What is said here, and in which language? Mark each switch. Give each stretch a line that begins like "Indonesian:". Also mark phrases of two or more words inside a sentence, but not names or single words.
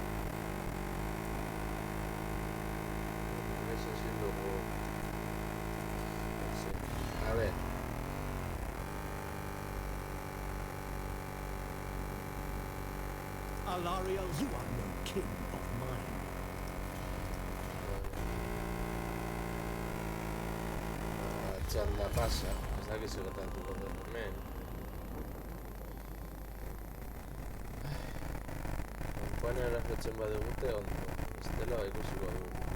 Spanish: A ver.
English: Alariel, you are no king of mine.
Basque: Txanda pasa, ez dakizu gertatuko den hemen. Kanpaina erajotzen badegute ondo, bestela ikusiko dugu.